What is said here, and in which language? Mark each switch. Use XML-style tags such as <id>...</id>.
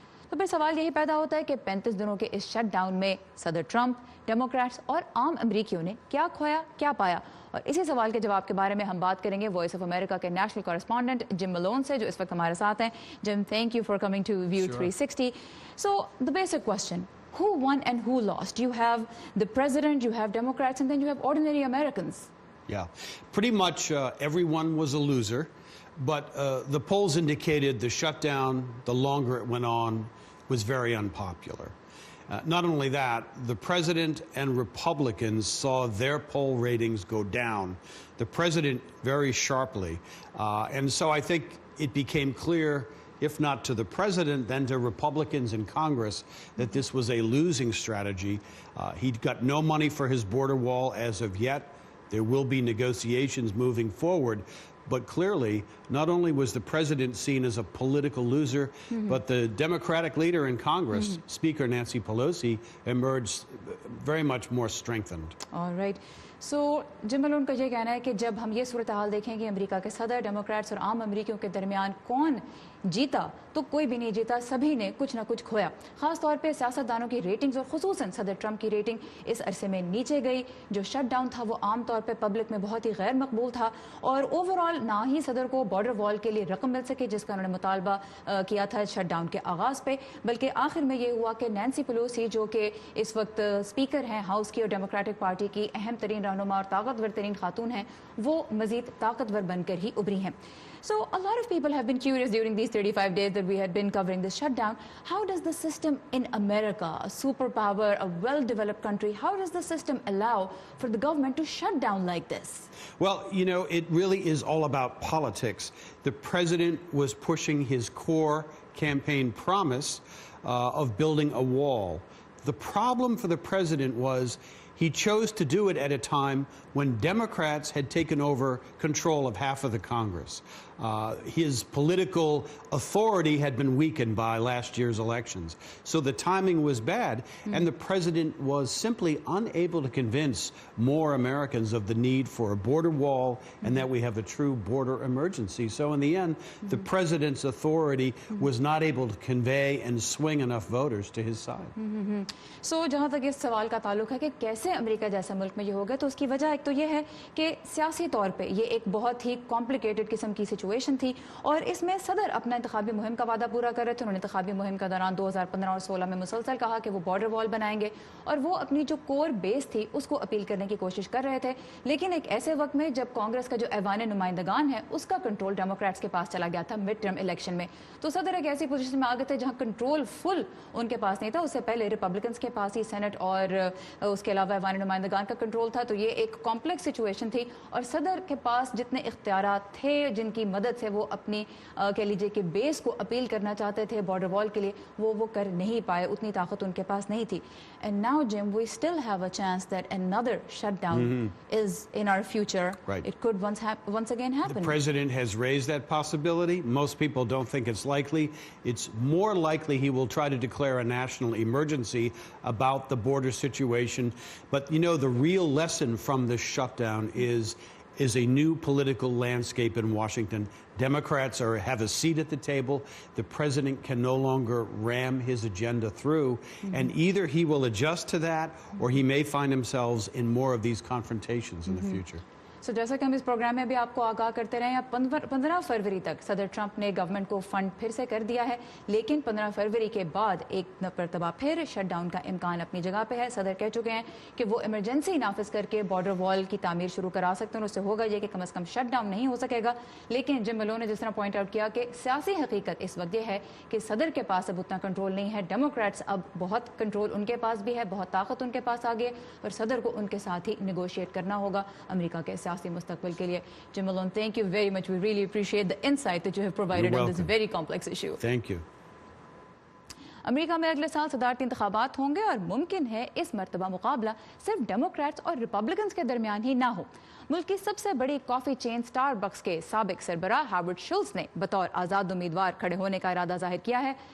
<ur>تو پھر سوال یہی پیدا ہوتا ہے کہ 35 دنوں کے اس شٹ ڈاؤن میں صدر ٹرمپ، ڈیموکریٹس اور عام امریکیوں نے کیا کھویا، کیا پایا؟ اور اسی سوال کے جواب کے بارے میں ہم بات کریں گے وائس آف امریکہ کے نیشنل کورسپونڈنٹ جم ملون سے، جو اس وقت ہمارے ساتھ ہیں۔ جم،</ur> <en>Thank you for coming to view 360۔</en> <ur>So</ur> <en>the basic question, who won and who lost? You have the president, you have Democrats, and then you have ordinary Americans. Yeah, pretty much everyone was a loser, but the polls indicated the shutdown, the longer it went on, was very unpopular. Not only that, the president and Republicans saw their poll ratings go down, the president very sharply. And so I think it became clear, if not to the president, then to Republicans in Congress, that this was a losing strategy. He'd got no money for his border wall as of yet. There will be negotiations moving forward. But clearly, not only was the president seen as a political loser, but the Democratic leader in Congress, Speaker Nancy Pelosi, emerged very much more strengthened. All right.</en> <ur>سو جم ملون کا یہ کہنا ہے کہ جب ہم یہ صورتحال دیکھیں کہ امریکہ کے صدر، ڈیموکریٹس اور عام امریکیوں کے درمیان کون جیتا تو کوئی بھی نہیں جیتا، سبھی نے کچھ نہ کچھ کھویا۔ خاص طور پہ سیاستدانوں کی ریٹنگز اور خصوصاً صدر ٹرمپ کی ریٹنگ اس عرصے میں نیچے گئی۔ جو شٹ ڈاؤن تھا وہ عام طور پہ پبلک میں بہت ہی غیر مقبول تھا، اور اوور آل نہ ہی صدر کو بارڈر وال کے لیے رقم مل سکے جس کا انہوں نے مطالبہ کیا تھا شٹ ڈاؤن کے آغاز پہ، بلکہ آخر میں یہ ہوا کہ نینسی پیلوسی جو کہ اس وقت اسپیکر ہیں ہاؤس کی اور ڈیموکریٹک پارٹی کی اہم ترین رہنما اور طاقتور ترین خاتون ہیں، وہ مزید طاقتور بن کر ہی ابھری ہیں۔</ur> <en>So a lot of people have been curious during these 35 days that we had been covering this shutdown. How does the system in America, a superpower, a well-developed country, how does the system allow for the government to shut down like this? Well, you know, it really is all about politics. The president was pushing his core campaign promise of building a wall. The problem for the president was he chose to do it at a time when Democrats had taken over control of half of the Congress. His political authority had been weakened by last year's elections. So the timing was bad, and the president was simply unable to convince more Americans of the need for a border wall and that we have a true border emergency. So in the end, the president's authority was not able to convey and swing enough voters to his side.</en> <ur>So جہاں تک اس سوال کا تعلق ہے کہ کیسے امریکہ جیسے ملک میں یہ ہوگا، تو اس کی وجہ ایک تو یہ ہے کہ سیاسی طور پہ یہ ایک بہت ہی کمپلیکیٹڈ قسم کی سچویشن تھی، اور اس میں صدر اپنا انتخابی مہم کا وعدہ پورا کر رہے تھے۔ انہوں نے انتخابی مہم کا دوران 2015 اور 16 میں مسلسل کہا کہ وہ بارڈر وال بنائیں گے، اور وہ اپنی جو کور بیس تھی اس کو اپیل کرنے کی کوشش کر رہے تھے، لیکن ایک ایسے وقت میں جب کانگریس کا جو ایوان نمائندگان ہے اس کا کنٹرول ڈیموکریٹس کے پاس چلا گیا تھا مڈ ٹرم الیکشن میں، تو صدر ایک ایسی پوزیشن میں آ گئے تھے جہاں کنٹرول فل ان کے پاس نہیں تھا۔ اس سے پہلے ریپبلکنس کے پاس ہی سینٹ اور اس کے علاوہ ایوان نمائندگان کا کنٹرول تھا، تو یہ ایک کمپلیکس سچویشن تھی اور صدر کے پاس جتنے اختیارات تھے جن کی مدد سے وہ اپنی کہہ لیجیے کہ بیس کو اپیل کرنا چاہتے تھے بارڈر وال کے لیے، وہ کر نہیں پائے، اتنی طاقت ان کے پاس نہیں تھی.</ur> <en>And now, Jim, we still have a chance that another shutdown is in our future. Right. It could once again happen. The president has raised that possibility. Most people don't think it's likely. It's more likely he will try to declare a national emergency about the border situation. But, you know, the real lesson from this shutdown is a new political landscape in Washington. Democrats have a seat at the table. The president can no longer ram his agenda through. And either he will adjust to that or he may find himself in more of these confrontations in the future.</en> <ur>سو جیسا کہ ہم اس programme میں بھی آپ کو آگاہ کرتے رہے ہیں، 15 فروری تک صدر ٹرمپ نے گورنمنٹ کو فنڈ پھر سے کر دیا ہے، لیکن 15 فروری کے بعد ایک مرتبہ پھر شٹ ڈاؤن کا امکان اپنی جگہ پہ ہے. صدر کہہ چکے ہیں کہ وہ ایمرجنسی نافذ کر کے بارڈر وال کی تعمیر شروع کرا سکتے ہیں، اس سے ہوگا یہ کہ کم از کم شٹ ڈاؤن نہیں ہو سکے گا. لیکن جم ملون نے جس طرح پوائنٹ آؤٹ کیا کہ سیاسی حقیقت اس وقت یہ ہے کہ صدر کے پاس اب اتنا کنٹرول نہیں ہے. ڈیموکریٹس اب بہت کنٹرول ان کے پاس بھی ہے، بہت طاقت ان کے پاس آ گئی ہے اور صدر کو ان کے ساتھ ہی نیگوشیٹ کرنا ہوگا امریکہ کے سیاسی مستقبل کے لیے.</ur> <en>Jim Malone, thank you very much. We really appreciate the insight that you have provided on this very complex issue. Thank you.</en> <ur>امریکہ میں اگلے سال صدارتی انتخابات ہوں گے اور ممکن ہے اس مرتبہ مقابلہ صرف ڈیموکریٹس اور ریپبلکنز کے درمیان ہی نہ ہو. ملک کی سب سے بڑی کافی چین سٹار بکس کے سابق سربراہ ہاورڈ شلٹز نے بطور آزاد امیدوار کھڑے ہونے کا ارادہ ظاہر کیا ہے.</ur>